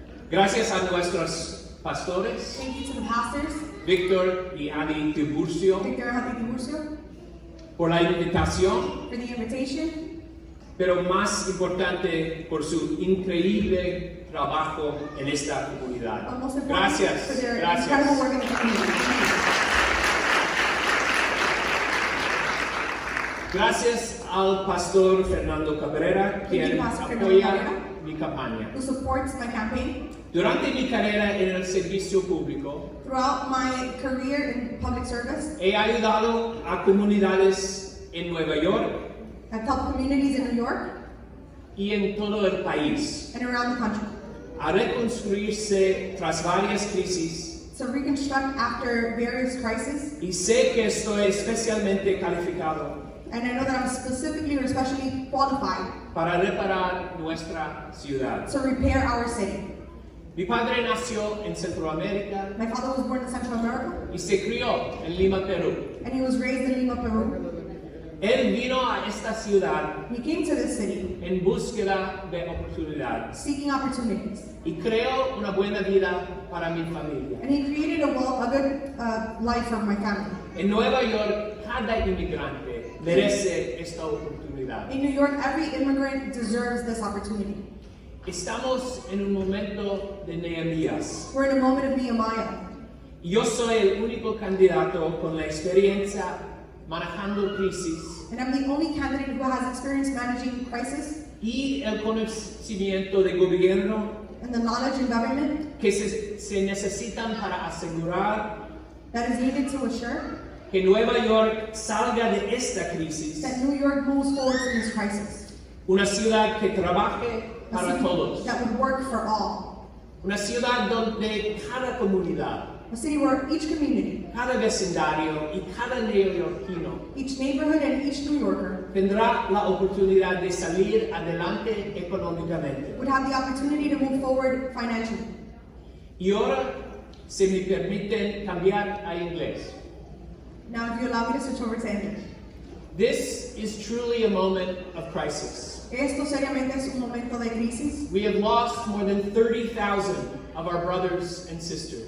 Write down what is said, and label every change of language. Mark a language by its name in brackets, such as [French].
[Spanish] Gracias a nuestros pastores, [English] Thank you to the pastors, [Spanish] Víctor y Adi Tiburcio, [English] Victor and Happy Tiburcio, [Spanish] por la invitación, [English] for the invitation. [Spanish] pero más importante por su increíble trabajo en esta comunidad. [English] But most importantly, [Spanish] Gracias, [English] for their incredible work in the community. [Spanish] Gracias al pastor Fernando Cabrera, quien [English] Thank you, Pastor Fernando [Spanish] apoya [English] Cabrera, [Spanish] mi campaña. [English] who supports my campaign. [Spanish] Durante mi carrera en el servicio público, [English] Throughout my career in public service, [Spanish] he ayudado a comunidades en Nueva York [English] I've helped communities in New York [Spanish] y en todo el país [English] and around the country [Spanish] a reconstruirse tras varias crisis, [English] to reconstruct after various crises. [Spanish] y sé que estoy especialmente calificado [English] And I know that I'm specifically or especially qualified [Spanish] para reparar nuestra ciudad. [English] to repair our city. [Spanish] Mi padre nació en Centroamérica [English] My father was born in Central America, [Spanish] y se crió en Lima, Perú. [English] and he was raised in Lima, Peru. [Spanish] Él vino a esta ciudad [English] He came to this city [Spanish] en búsqueda de oportunidad [English] seeking opportunities, [Spanish] y creó una buena vida para mi familia. [English] and he created a good life for my family. [Spanish] En Nueva York, cada inmigrante merece esta oportunidad. [English] In New York, every immigrant deserves this opportunity. [Spanish] Estamos en un momento de Nehemías. [English] We're in a moment of Nehemiah. [Spanish] Yo soy el único candidato con la experiencia manejando crisis [English] And I'm the only candidate who has experience managing crisis [Spanish] y el conocimiento de gobierno [English] and the knowledge in government [Spanish] que se necesitan para asegurar [English] that is needed to assure [Spanish] que Nueva York salga de esta crisis, [English] that New York moves forward from this crisis. [Spanish] una ciudad que trabaje [English] A [Spanish] para [English] city [Spanish] todos, [English] that would work for all. [Spanish] una ciudad donde cada comunidad, [English] A city where each community, [Spanish] cada vecindario y cada neoyorquino [English] each neighborhood, and each New Yorker [Spanish] tendrá la oportunidad de salir adelante económicamente. [English] would have the opportunity to move forward financially. [Spanish] Y ahora, si me permiten cambiar a inglés. [English] Now, if you allow me to switch over to English. This is truly a moment of crisis. [Spanish] Esto seriamente es un momento de crisis. [English] We have lost more than 30,000 of our brothers and sisters.